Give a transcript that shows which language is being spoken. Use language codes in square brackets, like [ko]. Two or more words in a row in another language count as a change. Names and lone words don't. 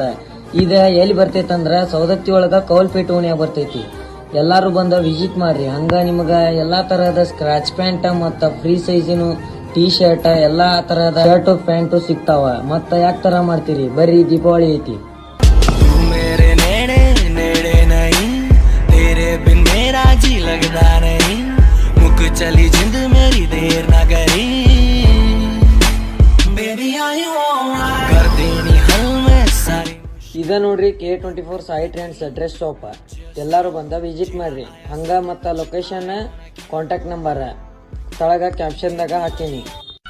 [kn] ಇದ ಎಲ್ಲಿ ಬರ್ತೈತಿ ಅಂದ್ರ ಸೌದತ್ತಿ ಒಳಗ ಕೌಲ್ಪೇಟೆ ಓಣಿಯಾಗ ಬರ್ತೈತಿ. ಎಲ್ಲಾರು ಬಂದ ವಿಸಿಟ್ ಮಾಡ್ರಿ. ಹಂಗ ನಿಮಗ ಎಲ್ಲಾ ತರಹದ [en] scratch pant [kn] ಮತ್ತ ಫ್ರೀ ಸೈಜಿನ [en] T shirt [kn] ಎಲ್ಲಾ ತರಹದ [en] shirt pant [kn] ಸಿಗ್ತಾವ. ಮತ್ತ ಯಾಕ ತರ ಮಾಡ್ತೀರಿ ಬರ್ರಿ, ದೀಪಾವಳಿ ಐತಿ. [pa] ਚਲੀ ਜਿੰਦ ਮੇਰੀ ਦੇਰ ਨਾ ਕਰੀ ਬੇਬੀ ਆਈ ਕਰ ਦੇਣੀ ਹਲ ਮੇਂ ਸਾਰੀ. [kn] ಇದ ನೋಡ್ರಿ K24 ಸಾಯಿ ಟ್ರೆಂಡ್ಸ್ ಡ್ರೆಸ್ ಶಾಪ್. ಎಲ್ಲಾರು ಬಂದ ವಿಸಿಟ್ ಮಾಡ್ರಿ. ಹಂಗ ಮತ್ತ [en] location contact number [kn] ತಳಗ ಕ್ಯಾಪ್ಷನ್ ದಾಗ ಹಾಕೇನಿ.